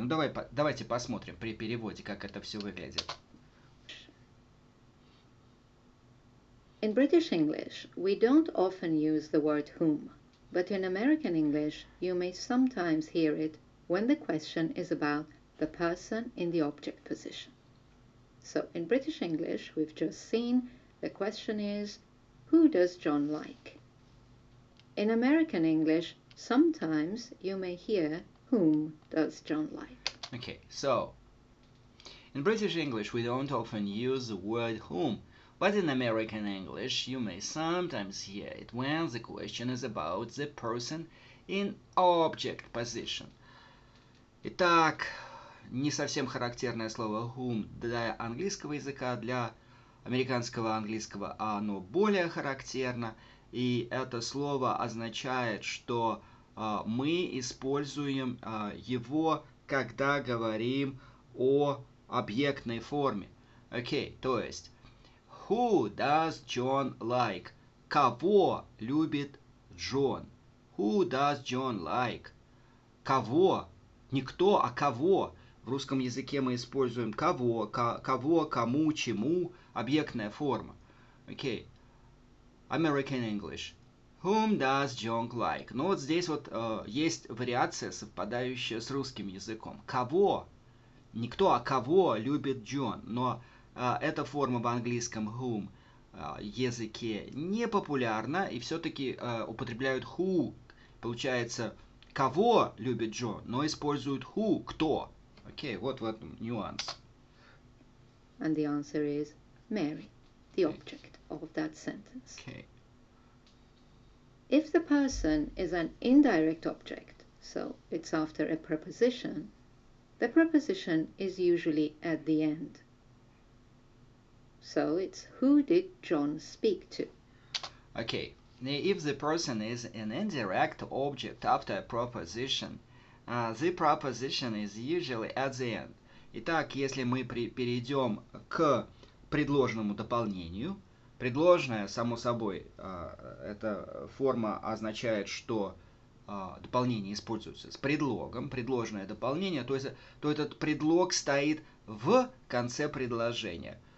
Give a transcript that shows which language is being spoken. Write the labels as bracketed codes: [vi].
[ru] Ну давайте посмотрим при переводе, как это все выглядит. [en] In British English, we don't often use the word whom, but in American English, you may sometimes hear it when the question is about the person in the object position. So in British English, we've just seen the question is, who does John like? In American English, sometimes you may hear, whom does John like? Okay, so in British English, we don't often use the word whom, but in American English, you may sometimes hear it when the question is about the person in object position. [ru] Итак, не совсем характерное слово whom для английского языка, для американского английского оно более характерно, и это слово означает, что мы используем его, когда говорим о объектной форме. Окей, то есть [en] who does John like? [ru] Кого любит Джон? [en] Who does John like? [ru] Кого? Не кто, а кого. В русском языке мы используем кого, кому, чему, объектная форма. [en] Окей. American English. Whom does John like? [ru] Ну вот здесь вот есть вариация, совпадающая с русским языком. Кого? Не кто, а кого любит Джон. Но эта форма в английском whom языке не популярна, и все-таки употребляют who. Получается, кого любит Джон, но используют who, кто. Окей, вот в этом нюанс. [en] And the answer is Mary, the object of that sentence. Okay. If the person is an indirect object, so it's after a preposition, the preposition is usually at the end. So it's who did John speak to? Okay. If the person is an indirect object after a preposition, the preposition is usually at the end. [ru] Итак, если мы перейдем к предложному дополнению, предложное, само собой, эта форма означает, что дополнение используется с предлогом, предложное дополнение, то этот предлог стоит в конце предложения.